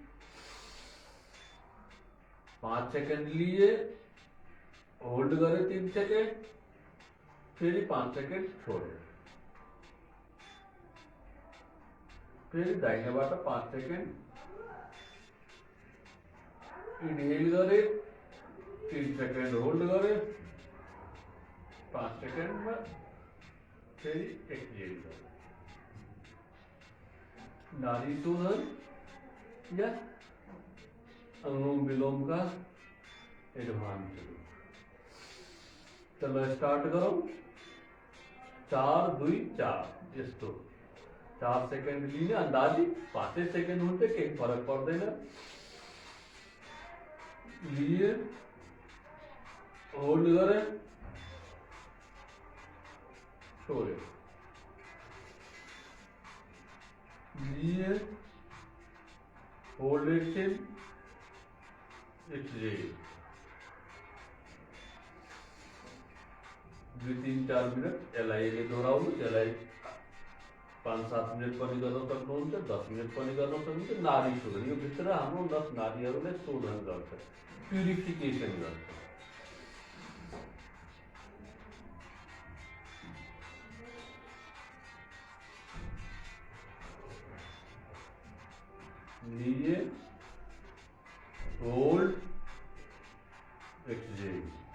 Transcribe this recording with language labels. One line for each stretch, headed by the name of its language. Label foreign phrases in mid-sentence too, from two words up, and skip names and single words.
Nepali: 5 सेकेन्ड लिए, होल्ड गरे 3 सेकेन्ड, फेरि 5 सेकेन्ड छोडे, फेरि दाहिनेबाट 5 सेकेन्ड इनहेल गरे, 3 सेकेन्ड होल्ड गरे, 5 सेकेन्डमा फेरि एक्सहेल गरे।
Hindi: नाडी शोधन या अनुलोम विलोम का एडवांस रूप। चलो स्टार्ट करो।
Nepali: 4 2 4 यस्तो 4 सेकेन्ड लिने अंदाजी 5 सेकेन्ड होते केही फरक पर्दैन। लिए, होल्ड गरे, छोड़े, लिए, होल्ड एक्सहेल, एक्सहेल। 2-3-4 मिनट यसलाई दोहोऱ्याउनु। यसलाई 5-7 मिनट पनि गर्न सक्नुहुन्छ, 10 मिनट पनि गर्न सक्नुहुन्छ। नाडी शोधन यो भित्र हाम्रो नस नाडीहरूले शोधन गर्छ, प्युरिफिकेसन गर्छ। लिए, होल्ड, एक्सहेल,